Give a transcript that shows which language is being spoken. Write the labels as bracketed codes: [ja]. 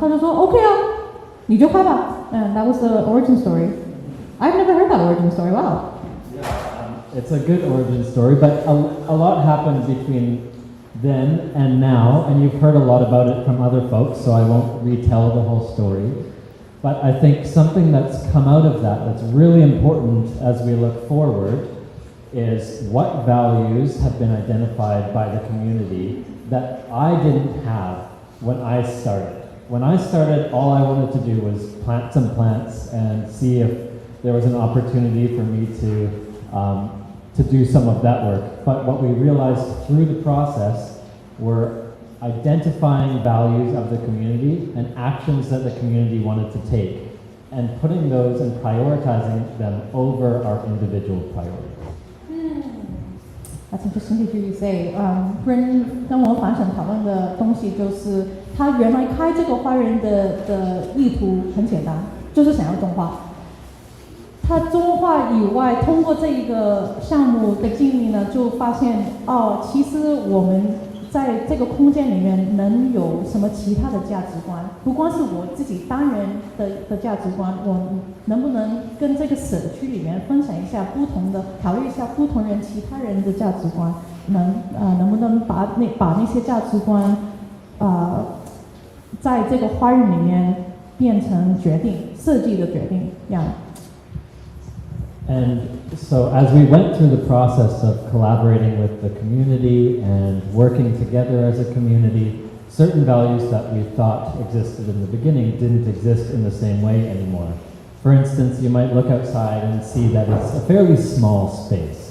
[zh] 他就说 OK 啊，你就开吧。 [en] And that was the origin story. I've never heard that origin story. Wow. It's a good origin story, but a lot happened between then and now, and you've heard a lot about it from other folks, so I won't retell the whole story. But I think something that's come out of that that's really important as we look forward is what values have been identified by the community that I didn't have when I started. When I started, all I wanted to do was plant some plants and see if there was an opportunity for me to do some of that work. But what we realized through the process were identifying values of the community and actions that the community wanted to take, and putting those and prioritizing them over our individual priorities. That's interesting to hear you say. [zh] Bryn 跟我反省讨论的东西就是，他原来开这个花园的意图很简单，就是想要种花。他种花以外，通过这一个项目的经历呢，就发现其实我们在这个空间里面能有什么其他的价值观？不光是我自己单人的价值观，我能不能跟这个社区里面分享一下考虑一下不同人其他人的价值观？能不能把那些价值观在这个花园里面变成设计的决定？ [en] And so as we went through the process of collaborating with the community and working together as a community, certain values that we thought existed in the beginning didn't exist in the same way anymore. For instance, you might look outside and see that it's a fairly small space.